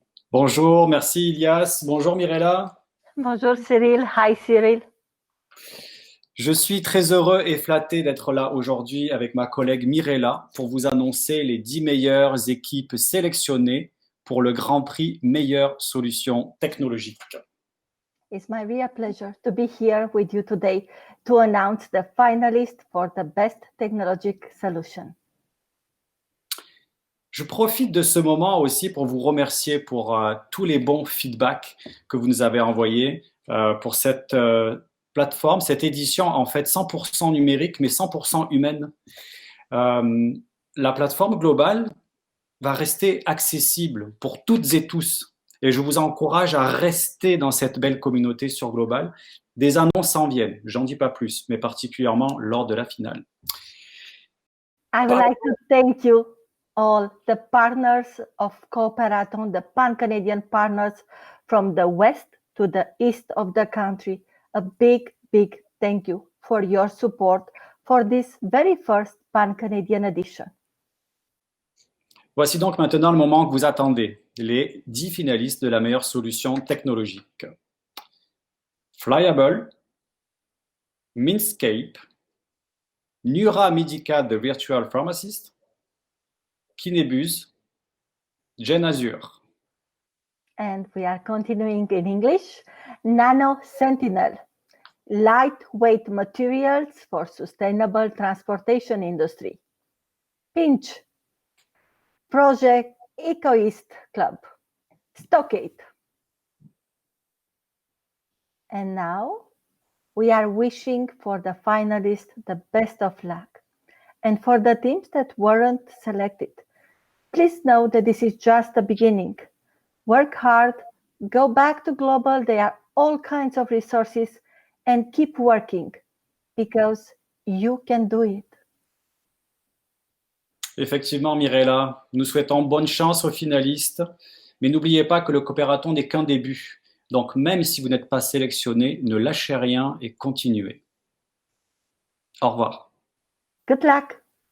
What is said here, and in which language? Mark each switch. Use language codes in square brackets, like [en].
[fr] Bonjour, merci Ilias. Bonjour Mirella. Bonjour Cyril. [en] Hi Cyril. [fr] Je suis très heureux et flatté d'être là aujourd'hui avec ma collègue Mirella pour vous annoncer les 10 meilleures équipes sélectionnées pour le Grand Prix Meilleure Solution Technologique. [en] It's my real pleasure to be here with you today to announce the finalists for the best technologic solution. [fr] Je profite de ce moment aussi pour vous remercier pour tous les bons feedbacks que vous nous avez envoyés pour cette plateforme, cette édition en fait 100% numérique mais 100% humaine. La plateforme globale va rester accessible pour toutes et tous et je vous encourage à rester dans cette belle communauté sur Global. Des annonces s'en viennent, j'en dis pas plus, mais particulièrement lors de la finale. [en] I would like to thank you all the partners of Cooperaton, the pan-Canadian partners from the west to the east of the country. A big, big thank you for your support for this very first pan-Canadian edition. [fr] Voici donc maintenant le moment que vous attendez, les 10 finalistes de la meilleure solution technologique. Flyable, Minscape, Nura Medica the Virtual Pharmacist, Kinebus, Gen Azure. [en] And we are continuing in English. Nano Sentinel, lightweight materials for sustainable transportation industry. Pinch, Project Ecoist Club, Stockade. And now we are wishing for the finalists the best of luck. And for the teams that weren't selected, please know that this is just the beginning. Work hard, go back to Global. There are all kinds of resources and keep working because you can do it. [fr] Effectivement, Mirella, nous souhaitons bonne chance aux finalistes, mais n'oubliez pas que le Coopératon n'est qu'un début. Donc, même si vous n'êtes pas sélectionné, ne lâchez rien et continuez. Au revoir. [en] Good luck.